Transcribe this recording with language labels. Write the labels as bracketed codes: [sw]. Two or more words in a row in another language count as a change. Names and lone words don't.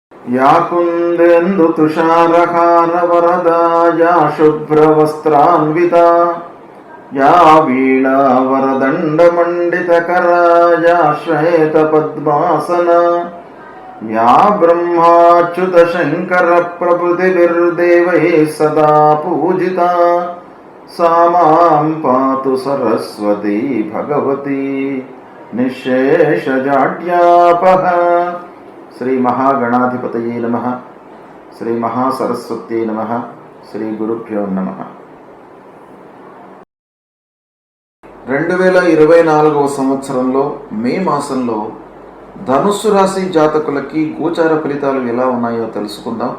[sa] या कुन्देन्दु तुषारहार वरदा या शुभ्रवस्त्रान्विता या वीणा वरदण्डमण्डितकरा या श्वेतपद्मासना या ब्रह्माच्युतशङ्करप्रभृतिभिर्देवैः सदा पूजिता सा मां पातु सरस्वती भगवती निःशेषजाड्यापः। శ్రీ మహాగణాధిపతయే నమః, శ్రీ మహాసరస్వత్యే నమః, శ్రీ గురుభ్యో నమః. [te] 2024 సంవత్సరంలో మే మాసంలో ధనుస్సు రాశి జాతకులకి గోచార ఫలితాలు ఎలా ఉన్నాయో తెలుసుకుందాం.